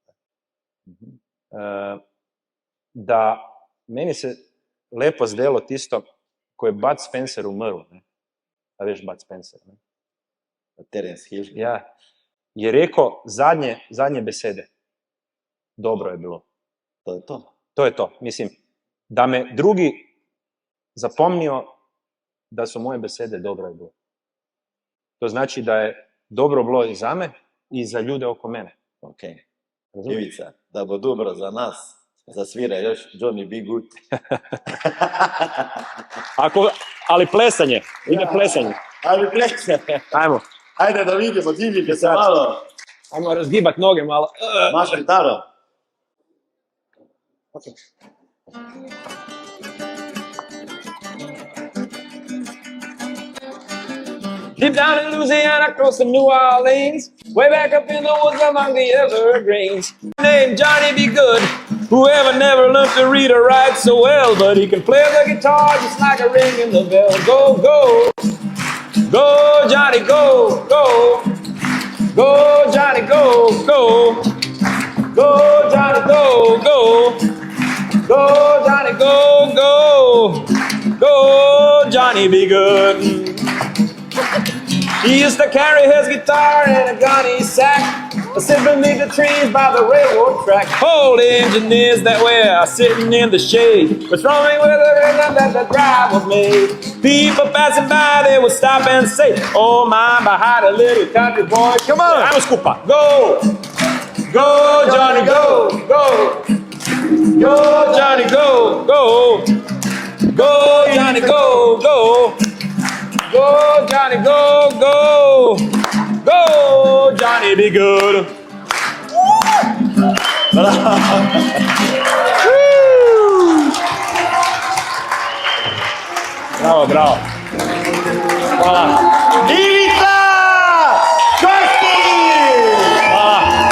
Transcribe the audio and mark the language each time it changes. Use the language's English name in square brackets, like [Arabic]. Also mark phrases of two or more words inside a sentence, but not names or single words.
[Slovenian] Da meni se lepo zdelo tisto, ko je Bud Spencer umrl, ne, a veš Bud Spencer, ne? Terence Hill. Ja, je rekel zadnje besede. Dobro je bilo. To je to. To je to. Mislim, da me drugi zapomnijo, da so moje besede dobro je bilo. [Croatian] To znači da je dobro bilo i za me i za ljude oko mene. Ok. Ivica, da bo dobro za nas, zasvira još Johnny B. Good. Ali plesanje, ide plesanje. Ali plesanje. Ajmo. Ajde da vidimo, divite se malo. Ajmo razgibat noge malo. [Slovenian] Maš gitaro? Ok. [English] Deep down in Louisiana, close to New Orleans, way back up in the woods among the evergreens, named Johnny B. Good, whoever never learned to read or write so well, but he can play the guitar just like a ring in the bell. Go, go, go, Johnny, go, go, go, Johnny, go, go, go, Johnny, go, go, go, Johnny, go, go, go, Johnny, be good. He used to carry his guitar in a gunny sack, sit beneath the trees by the railroad track. Old engineers that were sitting in the shade were strumming with the rhythm that the drive was made. People passing by, they would stop and say, oh my, behind a little country boy. Come on, vamos Cupa. Go, go Johnny, go, go, go Johnny, go, go, go Johnny, go, go. Go, Johnny, go, go, go, Johnny, be good. [Croatian] Bravo, bravo. Hvala. Ivica Kostelić! Hvala.